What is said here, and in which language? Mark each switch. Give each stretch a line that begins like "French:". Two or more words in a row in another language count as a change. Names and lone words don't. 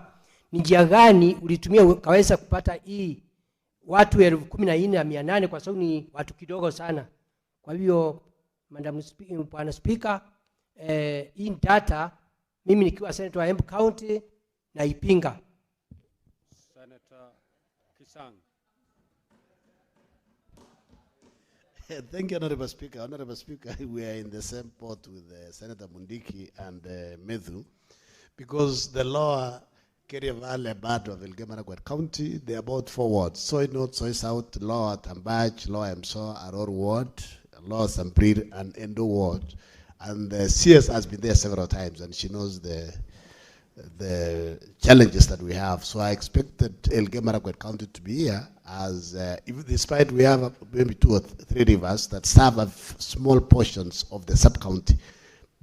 Swahili: Ni njia gani ulitumia kaweza kupata hii watu 14,800 kwa sababu ni watu kidogo sana? Kwa hivyo Bwana Speaker, hii data mimi nikiwa senator wa Embu County naipinga.
English: Senator Kisang. Thank you, Honorable Speaker. Honorable Speaker, we are in the same boat with Senator Mundiki and Methu, because the lower Keria Valley part of Elgeyo-Marakwet County, they are both 4 wards: Soy North, Soy South, Lower Tambach, Lower Emso, Aror Ward, Lower Samprir, and Endo Ward. And the CS has been there several times, and she knows the challenges that we have. So I expected Elgeyo-Marakwet County to be here, as even despite we have maybe 2 or 3 rivers that serve small portions of the sub-county.